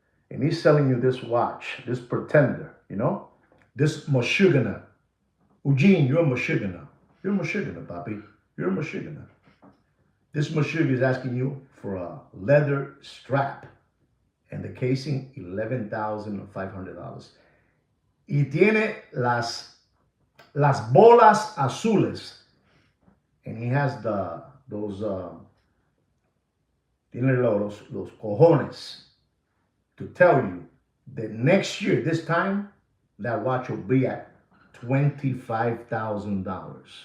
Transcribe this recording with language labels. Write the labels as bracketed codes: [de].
[en] And he's selling you this watch, this pretender, this Moshugana. Eugene, you're a Moshugana. You're a Moshugana, Papi. You're a Moshugana. This Moshug is asking you for a leather strap. And the casing, $11,500. [es] Y tiene las bolas azules. [en] And he has those [es] tiene los cojones [en] to tell you that next year, this time, that watch will be at $25,000.